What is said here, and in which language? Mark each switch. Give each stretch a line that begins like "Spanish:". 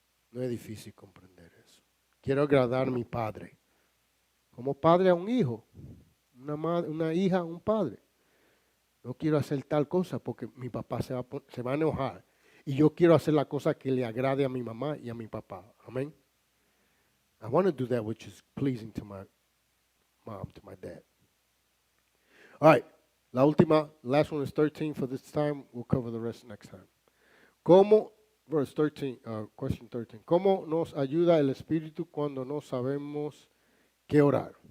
Spanish: No es difícil comprender eso. Quiero agradar a mi padre. Como padre a un hijo. Una hija a un padre. No quiero hacer tal cosa porque mi papá se va a enojar. Y yo quiero hacer la cosa que le agrade a mi mamá y a mi papá. Amén.
English: I want to do that which is pleasing to my mom, to my dad. All right.
Spanish: La última,
English: last one is 13 for this time. We'll cover the rest next time. Verse 13, question 13.
Spanish: ¿Cómo nos ayuda el Espíritu cuando no sabemos qué orar?